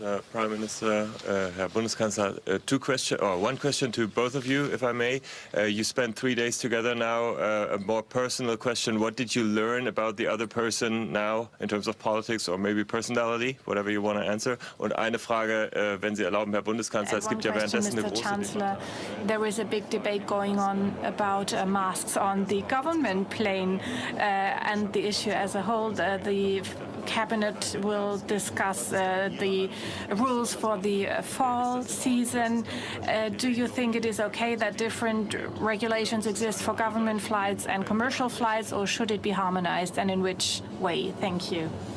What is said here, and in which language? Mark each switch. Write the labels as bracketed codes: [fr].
[en] Prime Minister, Herr Bundeskanzler, one question to both of you, if I may. You spent 3 days together now. A more personal question: what did you learn about the other person now in terms of politics or maybe personality, whatever you want to answer? [de] Und eine Frage, wenn Sie erlauben, Herr Bundeskanzler, es gibt ja währenddessen eine große [en] Chancellor, there is a big debate going on about masks on the government plane and the issue as a whole. The Cabinet will discuss the rules for the fall season. Do you think it is okay that different regulations exist for government flights and commercial flights, or should it be harmonized, and in which way? Thank you.